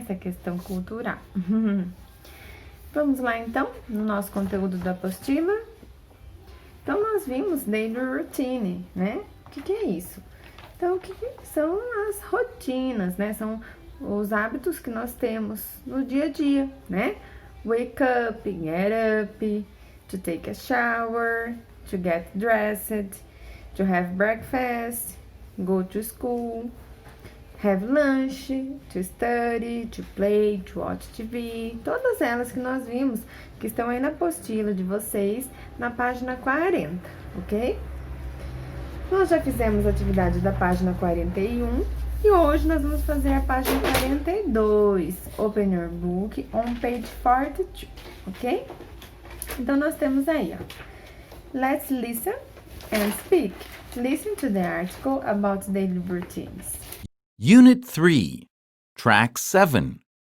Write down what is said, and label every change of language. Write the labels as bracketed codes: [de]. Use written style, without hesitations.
[pt] Essa questão cultural. Vamos lá, então, no nosso conteúdo da apostila. Então, nós vimos daily routine, né? O que é isso? Então, o que são as rotinas, né? São os hábitos que nós temos no dia a dia, né? [en] Wake up, get up, to take a shower, to get dressed, to have breakfast, go to school, have lunch, to study, to play, to watch TV. [pt] Todas elas que nós vimos, que estão aí na apostila de vocês, na página 40, ok? Nós já fizemos a atividade da página 41 e hoje nós vamos fazer a página 42. [en] Open your book on page 42, ok? [pt] Então, nós temos aí, ó. [en] Let's listen and speak. Listen to the article about daily routines. Unit 3, Track 7.